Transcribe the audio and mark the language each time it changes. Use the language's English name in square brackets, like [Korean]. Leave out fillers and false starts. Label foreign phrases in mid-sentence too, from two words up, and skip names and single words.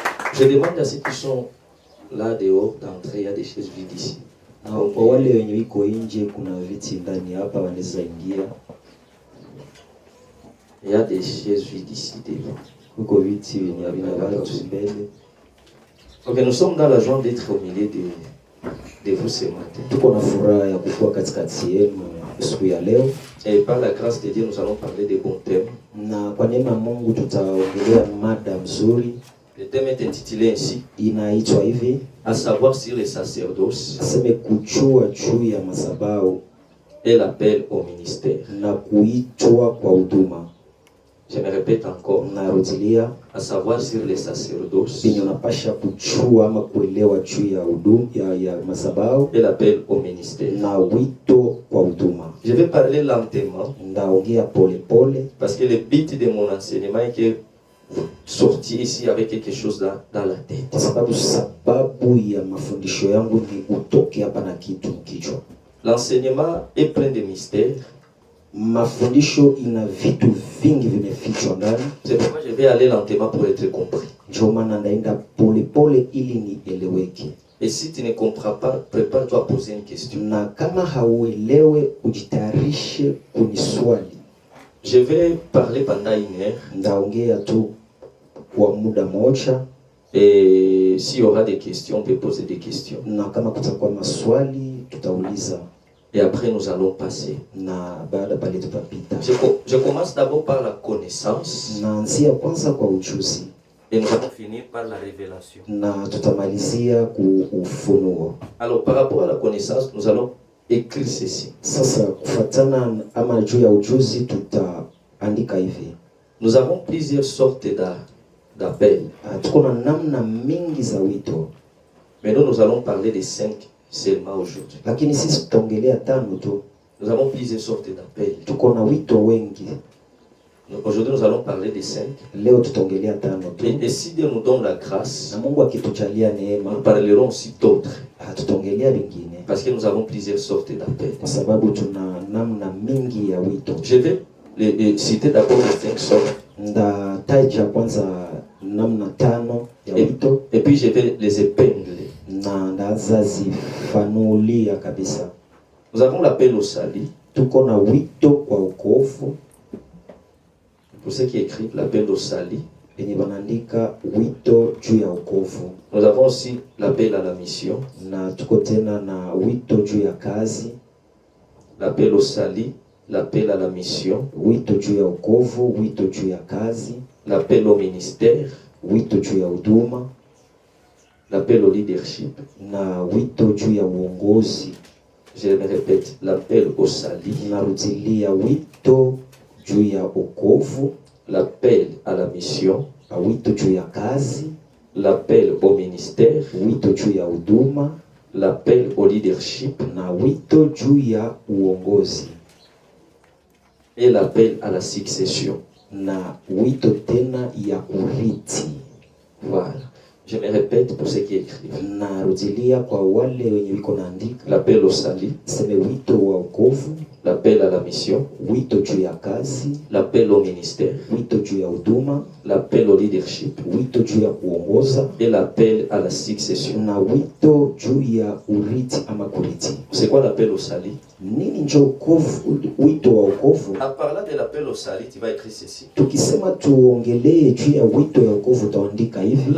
[French] Je demande à ceux qui sont là dehors d'entrer, il y a des chaises vides ici. [Swahili] Na kwa wale wenye wiko nje kuna viti ndani hapa wanaweza ingia. [French] Il y a des chaises vides ici devant. [Swahili] Huko viti wenye havina watu mbele. [French] Ok, nous sommes dans la joie d'être au milieu de vous ce matin. [Swahili] Tuko na furaha ya kukua katikati yenu siku ya leo. [French] Et par la grâce de Dieu, nous allons parler de bons thèmes. [Swahili] Na kwa neema ya Mungu tutaongelea mada mzuri. [French] Le thème est intitulé ainsi. [Swahili] Inaitwa hivi, [French] à savoir sur les sacerdoces. [Swahili] Aseme kujua juu ya madhabahu [French] et l'appel au ministère. [Swahili] Na kuitwa kwa huduma. [French] Je me répète encore. [Swahili] Narudilia, [French] à savoir sur les sacerdoces. [Swahili] Binyo napasha kujua ama kuelewa juu ya huduma ya madhabahu [French] et l'appel au ministère. [Swahili] Na wito kwa huduma. [French] Je vais parler lentement. [Swahili] Ndaongea pole pole. [French] Parce que le but de mon enseignement est que vous sortiez ici avec quelque chose dans la tête. [Swahili] Kwa sababu ya mafundisho yangu ni utoke hapa na kitu kichwa. [French] L'enseignement est plein de mystères. [Swahili] Mafundisho ina vitu vingi vimefichwa ndani. [French] C'est pourquoi je vais aller lentement pour être compris. [Swahili] Ndio maana ndaenda pole pole ili nieleweke. [French] Et si tu ne comprends pas, prépare-toi à poser une question. [Swahili] Na kama hauelewe ujitayarishe kuniswali. [French] Je vais parler pendant 1 heure. [Swahili] Ndaongea tu kwa muda moja. [French] Et s'il y aura des questions, on peut poser des questions. [Swahili] Na kama kutakuwa maswali tutauliza. [French] Et après nous allons passer. [Swahili] Na baada pale tutapita. [French] Je commence d'abord par la connaissance. [Swahili] Naanzia kwanza kwa ujuzi. [French] Et nous allons finir par la révélation. [Swahili] Na tutamalizia ku ufunuo. [French] Alors par rapport à la connaissance, nous allons écrire ceci. [Swahili] Sasa kufatana ama juu ya ujuzi tutaandika hivi. [French] Nous avons plusieurs sortes d'appels. [Swahili] Tuko na namna mingi za wito. [French] Mais nous allons parler de 5 seulement aujourd'hui. [Swahili] Lakini sisi tutaongelea 5 tu. [French] Nous avons plusieurs sortes d'appels. [Swahili] Tuko na wito wengi. [French] Aujourd'hui nous allons parler de 5. [Swahili] Leo tutaongelea 5 tu. [French] Et si Dieu nous donne la grâce, [Swahili] na Mungu akitujalia neema, [French] nous parlerons aussi d'autres. [Swahili] Tutaongelea vingine. [French] Parce que nous avons plusieurs sortes d'appels. [Swahili] Kwa sababu tuna namna mingi ya wito. [French] Je vais citer d'abord les 5 sortes. [Swahili] Ndataja kwanza namna 5 ya wito. [French] Et puis je vais les épingler. [Swahili] Na ndaanza zifanulia kabisa. [French] Nous avons l'appel au salut. [Swahili] Tuko na wito kwa wokovu. [French] Pour ceux qui écrivent l'appel au salut. [Swahili] Wenye wanaandika wito juu ya wokovu. [French] Nous avons aussi l'appel à la mission. [Swahili] Na tuko tena na wito juu ya kazi. [French] L'appel au salut, l'appel à la mission. [Swahili] Wito juu ya wokovu, wito juu ya kazi. [French] L'appel au ministère. [Swahili] Wito juu ya huduma. [French] L'appel au leadership. [Swahili] Na wito juu ya uongozi. [French] Je me répète, l'appel au salut. [Swahili] Narudilia wito juu ya wokovu. [French] L'appel à la mission. [Swahili] Wito juu ya kazi. [French] L'appel au ministère. [Swahili] Wito juu ya huduma. [French] L'appel au leadership. [Swahili] Na wito juu ya uongozi. [French] Et l'appel à la succession. [Swahili] Na wito tena ya kurithi. [French] Voilà. Je me répète pour ceux qui écrivent. [Swahili] Narudilia kwa wale wenye wiko naandika. [French] L'appel au salut. [Swahili] Sema wito wa wokovu. [French] L'appel à la mission. [Swahili] Wito juu ya kazi. [French] L'appel au ministère. [Swahili] Wito juu ya huduma. [French] L'appel au leadership. [Swahili] Wito juu ya kuongoza. [French] Et l'appel à la succession. [Swahili] Na wito juu ya urithi ama kurithi. [French] C'est quoi l'appel au salut? [Swahili] Nini njo wokovu, wito wa wokovu? [French] En parlant de l'appel au salut, tu vas écrire ceci. [Swahili] Tukisema tuongelee juu ya wito ya wokovu utaandika hivi.